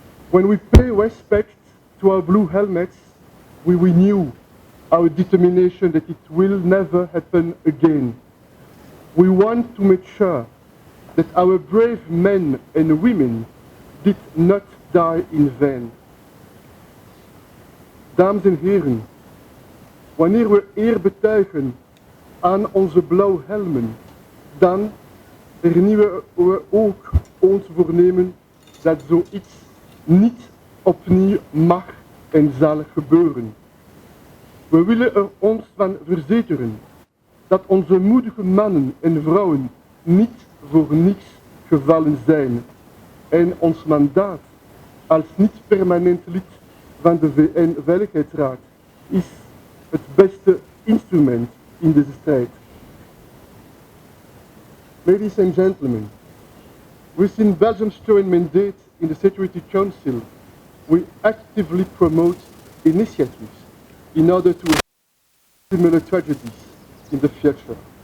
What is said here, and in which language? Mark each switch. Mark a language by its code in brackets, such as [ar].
[en] When we pay respect to our blue helmets, we renew our determination that it will never happen again. We want to make sure that our brave men and women did not die in vain. [nl] Dames en heren, wanneer we eer betuigen aan onze blauwhelmen, dan hernieuwen we ook ons voornemen dat zoiets niet opnieuw mag en zal gebeuren. We willen er ons van verzekeren dat onze moedige mannen en vrouwen niet voor niets gevallen zijn en ons mandaat als niet permanent lid van de VN-veiligheidsraad is het beste instrument in deze strijd. [en] Ladies and gentlemen, within Belgium's current mandate in the Security Council, we actively promote initiatives in order to avoid similar tragedies in the future.